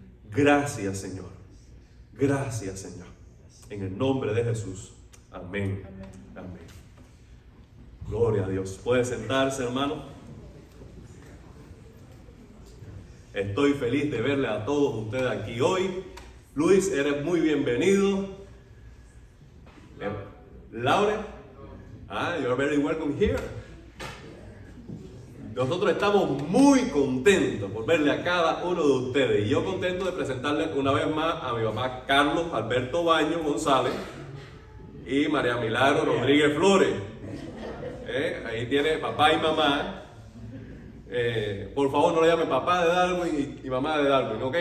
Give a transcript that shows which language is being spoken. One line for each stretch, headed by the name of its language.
Spanish: Gracias, Señor. Gracias, Señor. En el nombre de Jesús. Amén. Amén. Gloria a Dios. ¿Puede sentarse, hermano? Estoy feliz de verle a todos ustedes aquí hoy. Luis, eres muy bienvenido.
English: Laure, you're very welcome here.
Spanish: Nosotros estamos muy contentos por verle a cada uno de ustedes. Y yo contento de presentarles una vez más a mi papá Carlos Alberto Baño González y María Milagro Rodríguez Flores. Ahí tiene papá y mamá. Por favor, no le llamen papá de Darwin y mamá de Darwin, ¿ok?